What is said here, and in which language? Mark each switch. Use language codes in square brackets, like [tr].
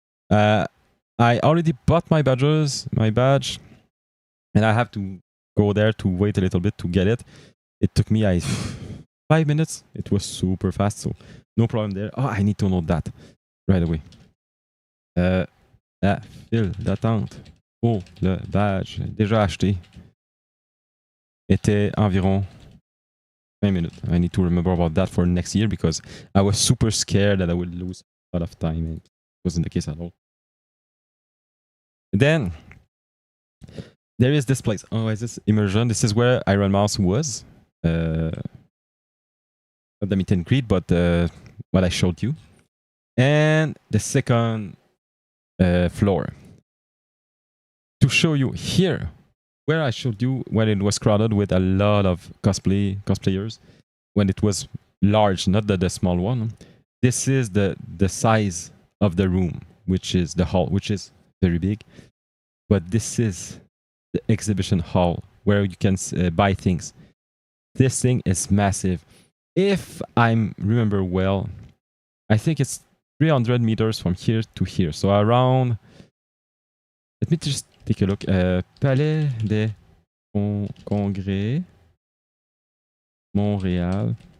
[en] I already bought my badge, and I have to go there to wait a little bit to get it. It took me 5 minutes. It was super fast, so no problem there. Oh, I need to note that right away. [fr] La file d'attente pour le badge déjà acheté était environ 20 minutes. [en] I need to remember about that for next year because I was super scared that I would lose a lot of time, and it wasn't the case at all. Then there is this place. Oh, is this Immersion? This is where Iron Mouse was. Not the meet and greet, but what I showed you. And the second floor. To show you here, where I showed you when it was crowded with a lot of cosplayers, when it was large, not the small one. This is the size of the room, which is the hall, which is very big. But this is the exhibition hall where you can buy things. This thing is massive. If I remember well, I think it's 300 meters from here to here. So around, let me just take a look. Palais des Congrès, Montréal.